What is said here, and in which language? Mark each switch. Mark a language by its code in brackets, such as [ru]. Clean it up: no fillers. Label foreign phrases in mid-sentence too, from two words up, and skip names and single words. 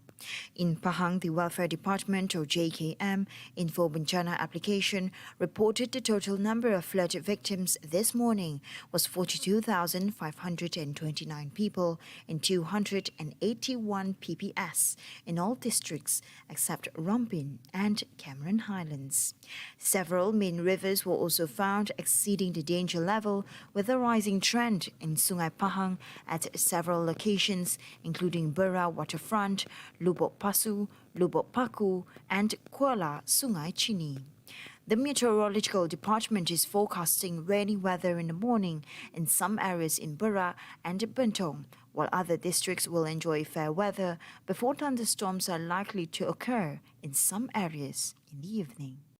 [en] In Pahang, the Welfare Department, or JKM, Info Bencana application reported the total number of flood victims this morning was 42,529 people in 281 PPS in all districts except Rompin and Cameron Highlands. Several main rivers were also found exceeding the danger level, with a rising trend in Sungai Pahang at several locations, including Bera Waterfront, Lubuk Pasu, Lubuk Paku, and Kuala Sungai Chini. The Meteorological Department is forecasting rainy weather in the morning in some areas in Bera and Bentong, while other districts will enjoy fair weather before thunderstorms are likely to occur in some areas in the evening.